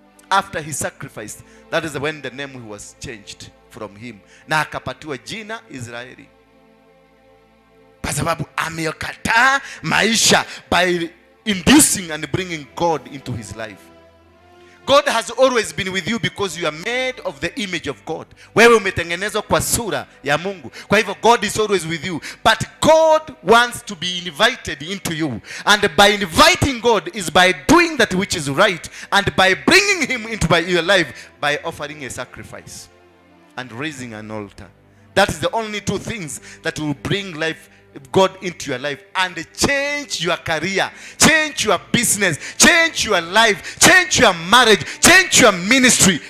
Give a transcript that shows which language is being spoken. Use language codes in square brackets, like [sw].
[en] After he sacrificed, that is when the name was changed from him, [sw] na akapatiwa jina Israeli, kwa sababu amekataa maisha [en] by inducing and bringing God into his life. God has always been with you because you are made of the image of God. [sw] Wewe umetengenezwa kwa sura ya Mungu. Kwa hivyo [en] God is always with you. But God wants to be invited into you. And by inviting God is by doing that which is right. And by bringing him into your life by offering a sacrifice and raising an altar. That is the only two things that will bring God into your life and change your career, change your business, change your life, change your marriage, change your ministry.